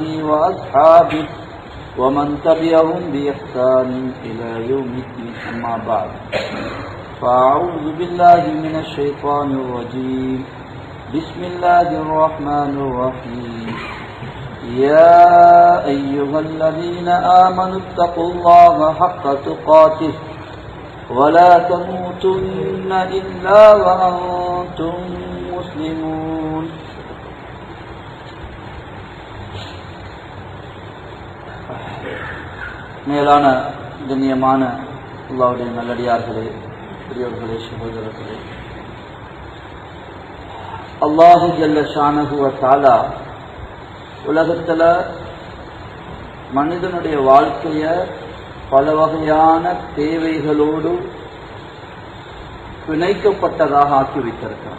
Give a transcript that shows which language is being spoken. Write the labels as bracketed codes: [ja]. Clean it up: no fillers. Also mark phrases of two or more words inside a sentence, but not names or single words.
[ar] وأصحابه ومن تبعهم بإحسان إلى يوم الدين أما بعد فأعوذ بالله من الشيطان الرجيم بسم الله الرحمن الرحيم يا أيها الذين آمنوا اتقوا الله حق تقاته ولا تموتن إلا وأنتم مسلمون [ta] மேலான கண்ணியமான அல்லாஹ்வுடைய நல்லடியார்களே, பெரியோர்களே, சகோதரர்களே, [ar] الله جل شأنه وتعالى [ta] உலகத்தில் மனிதனுடைய வாழ்க்கைய பல வகையான தேவைகளோடு பிணைக்கப்பட்டதாக ஆக்கி வைத்திருக்கிறார்.